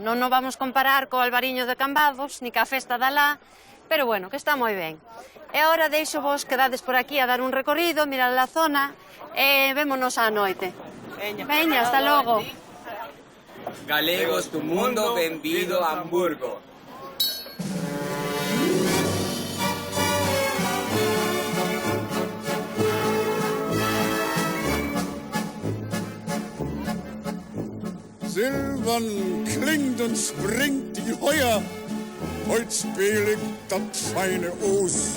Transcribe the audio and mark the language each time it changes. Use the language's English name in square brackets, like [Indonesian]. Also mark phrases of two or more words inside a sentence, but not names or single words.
[Galician] Non nos vamos comparar co Albariño de Cambados, ni ca festa da lá, pero, bueno, que está moi ben. E agora deixo vos quedades por aquí a dar un recorrido, mirar a zona, e vémonos á noite. Veña, hasta logo. Galegos do mundo, benvido a Hamburgo. [German] Silbern klingt und springt die Heuer, holzbehlig das feine Os.